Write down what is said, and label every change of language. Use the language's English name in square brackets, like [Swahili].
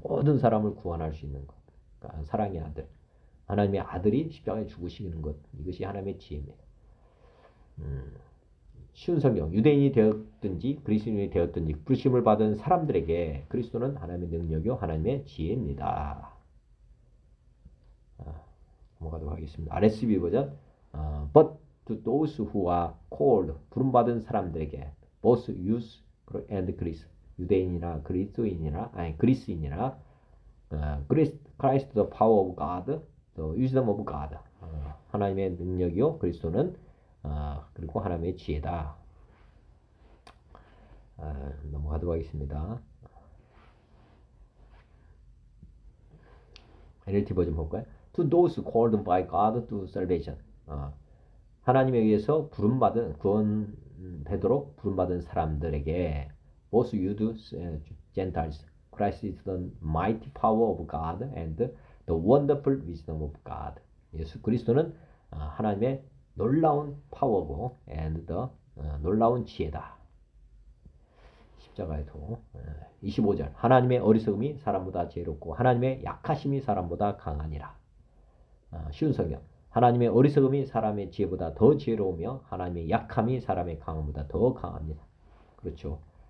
[Korean] 모든 사람을 구원할 수 있는 것. 그러니까 사랑의 아들. 하나님의 아들이 십자가에 죽으시는 것. 이것이 하나님의 지혜입니다. 쉬운 성경. 유대인이 되었든지 그리스도인이 되었든지 부르심을 받은 사람들에게 그리스도는 하나님의 능력이요 하나님의 지혜입니다. 넘어가도록 하겠습니다. [English] RSV 버전 But to those who are called [Korean] 부름받은 사람들에게 [English] both Jews and Greeks [Korean] 유대인이나 그리스도인이나 그리스인이나 [English] Christ the power of God, the wisdom of God. [Korean] 하나님의 능력이요 그리스도는 그리고 하나님의 지혜다. 넘어가도록 하겠습니다. NLT 버전 볼까요? [English] To those called by God to salvation. [Korean] 하나님에 의해서 구원되도록 부름받은 사람들에게 [English] both you Gentiles. Christ is the mighty power of God and the wonderful wisdom of God. [Korean] 예수 그리스도는 하나님의 놀라운 파워고 [English] and the [Korean] 놀라운 지혜다. 십자가의 도. 25절 하나님의 어리석음이 사람보다 지혜롭고 하나님의 약하심이 사람보다 강하니라. 쉬운 성경 하나님의 어리석음이 사람의 지혜보다 더 지혜로우며 하나님의 약함이 사람의 강함보다 더 강합니다. 그렇죠.